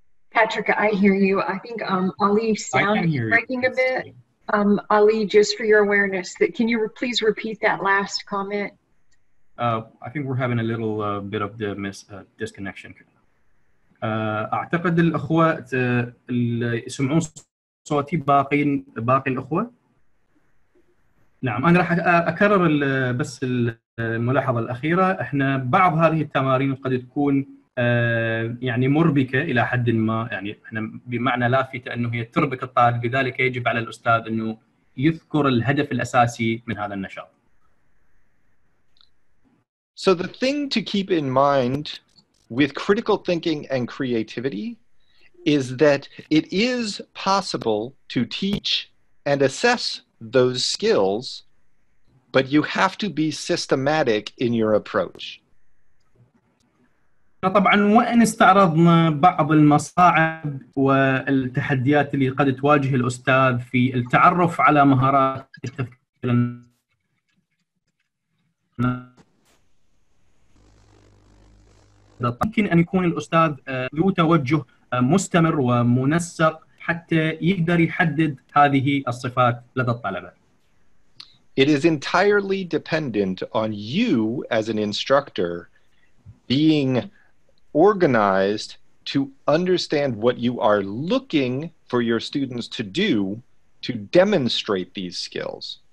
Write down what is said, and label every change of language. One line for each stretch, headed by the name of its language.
English: Patrick, I hear you. I think Ali's sound is breaking a bit. Ali, just for your awareness, can you please repeat that last comment? I think we're having a little bit of the disconnection.
Arabic: أعتقد الأخوة اللي يسمعون صوتي باقي الأخوة. نعم، أنا راح أكرر بس الملاحظة الأخيرة. إحنا بعض هذه التمارين قد تكون يعني مربكة إلى حد ما، يعني إحنا بمعنى لافتة أنه هي تربك الطالب، لذلك يجب على الأستاذ أنه يذكر الهدف الأساسي من هذا النشاط.
English: So the thing to keep in mind with critical thinking and creativity is that it is possible to teach and assess those skills, but you have to be systematic in your approach.
Arabic: طبعا وإن استعرضنا بعض المصاعب والتحديات اللي قد تواجه الأستاذ في التعرف على مهارات التفكير، يمكن أن يكون الأستاذ ذو توجه مستمر ومنسق حتى يقدر يحدد هذه الصفات لدى الطلبة.
English: It is entirely dependent on you as an instructor being organized to understand what you are looking for your students to do to demonstrate these skills.